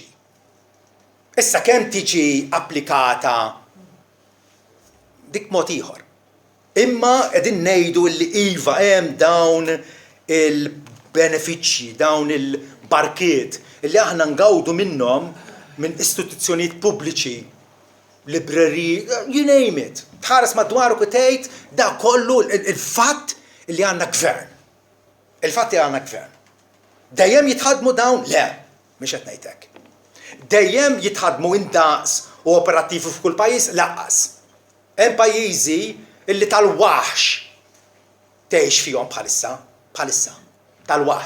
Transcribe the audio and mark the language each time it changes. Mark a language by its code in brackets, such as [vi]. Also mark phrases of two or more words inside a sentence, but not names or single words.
[mt] Issa kemm tiġi applikata dik mod ieħor. Imma qegħdin ngħidu li iva hemm dawn il-benefiċċji, dawn il-barkiet illi aħna ngawdu minnhom minn istituzzjonijiet pubbliċi, libreri, [en] you name it. [mt] Tħares madwar u tgħid da kollu il-fatt li għandna gvern. Il-fatt li għandna gvern. Dejjem jitħadmu dawn? Le, mhux qed ngħidlek. Dejjem jitħadmu indaqs u operattivi f'kull pajjiż? Laqqas. Hemm pajjiżi illi tal-waħx tgħix fihom bħalissa, tal-waħx.